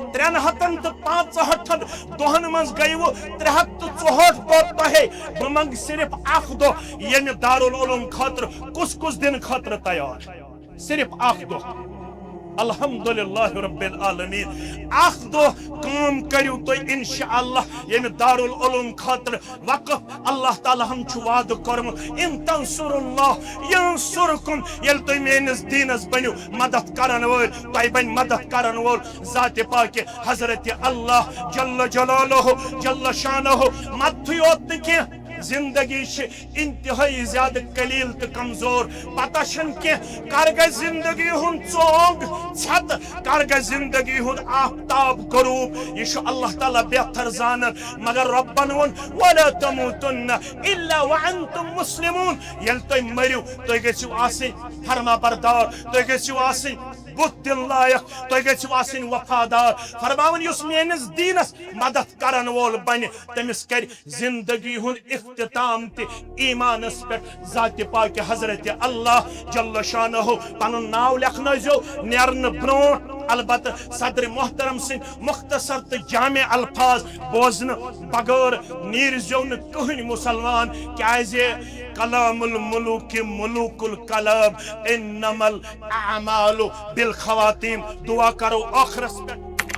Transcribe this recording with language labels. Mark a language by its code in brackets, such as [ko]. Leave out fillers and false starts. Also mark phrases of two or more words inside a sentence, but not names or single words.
[ks] 365 دۄہن منٛز گٔیوٕ 364 دۄہ تۄہے بہٕ منٛگہٕ صرف اکھ دۄہ ییٚمہِ دارالعلوم خٲطرٕ کُس دِنہٕ خٲطرٕ تیار صرف اکھ دۄہ [ar] الحمدللہ رب العالمین [ks] اکھ دۄہ کٲم کٔرِو تُہۍ انشاءاللہ ییٚمہِ دارالعلوم خٲطرٕ وقف اللہ تعالیٰ ہن چھُ وعدٕ کوٚرمُت [ar] ان تنصر اللہ ینصرکم [ks] ییٚلہِ تُہۍ میٲنِس دیٖنس بٔنِو مدد کرن وٲلۍ تۄہہِ بنہِ مدد کرن وول ذاتِ پاکہِ حضرت اللہ [ar] جل جلالہ جل شانہ [ks] مدتھٕے یوت نہٕ کینٛہہ زندگی انتہائی زیادہ قلیل تو کمزور پتہ چھن کی کر گئی زندگی ہن چونگ چھت کر گئی زندگی ہن آفتاب غروب یہ اللہ تعالیٰ بہتر زانن مگر ربن ون ولا [ar] تموتن الا وانتم مسلمون [ks] یل تُہۍ مریو تُہۍ گژھِو آسٕنۍ فرما بردار تُہۍ گژھِو آسٕنۍ بُت دل لائق تُہۍ گژھِو آسٕنۍ وفادار فرماون یُس میٲنِس دیٖنس مدد کرن وول بنہِ تٔمِس کرِ زندگی ہُنٛد اختتام تہِ ایمانس پٮ۪ٹھ ذاتِ پاکہِ حضرت اللہ [ar] جل شانہ [ks] پنُن ناو لیکھنٲیزیو نیرنہٕ برونٛٹھ البتہ صدر محترم سٕنٛدۍ مختصر تہٕ جامع الفاظ بوزنہٕ بغٲر نیٖرزیو نہٕ کٕہٕنۍ مُسلمان کیازِ [ar] کلام الملوک ملوک القلب انما الاعمال بالخواتیم [ks] دعا کرو آخرس پہ